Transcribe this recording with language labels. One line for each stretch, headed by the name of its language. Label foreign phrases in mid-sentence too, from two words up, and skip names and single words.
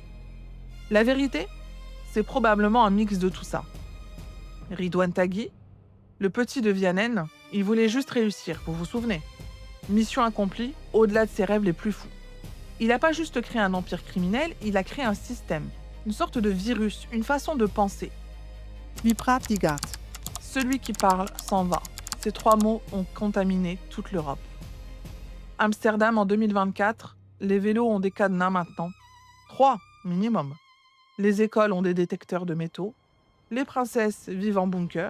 French: La vérité, c'est probablement un mix de tout ça. Ridwan Taghi, le petit de Vianen, il voulait juste réussir, vous vous souvenez? Mission accomplie, au-delà de ses rêves les plus fous. Il n'a pas juste créé un empire criminel, il a créé un système, une sorte de virus, une façon de penser.
Dutch: Wie praat die gaat?
French: Celui qui parle s'en va. Ces 3 mots ont contaminé toute l'Europe. Amsterdam en 2024, les vélos ont des cadenas maintenant. 3 minimum. Les écoles ont des détecteurs de métaux. Les princesses vivent en bunker.